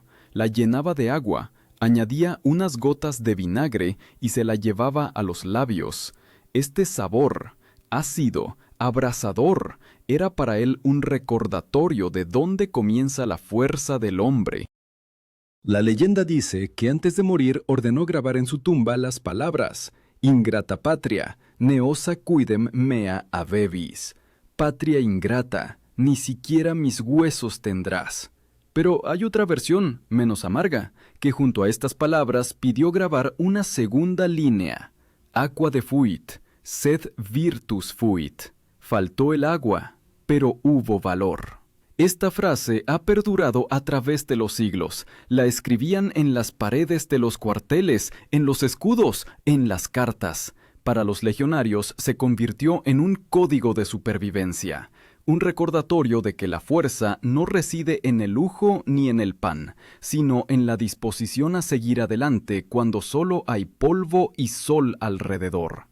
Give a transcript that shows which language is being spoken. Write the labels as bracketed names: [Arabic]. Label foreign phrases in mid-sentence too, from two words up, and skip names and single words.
[Spanish] La llenaba de agua, añadía unas gotas de vinagre y se la llevaba a los labios. Este sabor, ácido, abrasador, era para él un recordatorio de dónde comienza la fuerza del hombre. La leyenda dice que antes de morir ordenó grabar en su tumba las palabras: [Latin] «Ingrata patria, ne osa cuidem mea habevis». [Spanish] Patria ingrata, ni siquiera mis huesos tendrás. Pero hay otra versión, menos amarga, que junto a estas palabras pidió grabar una segunda línea: [Latin] «Aqua defuit, sed virtus fuit». [Spanish] Faltó el agua, pero hubo valor. Esta frase ha perdurado a través de los siglos. La escribían en las paredes de los cuarteles, en los escudos, en las cartas. Para los legionarios se convirtió en un código de supervivencia, un recordatorio de que la fuerza no reside en el lujo ni en el pan, sino en la disposición a seguir adelante cuando solo hay polvo y sol alrededor.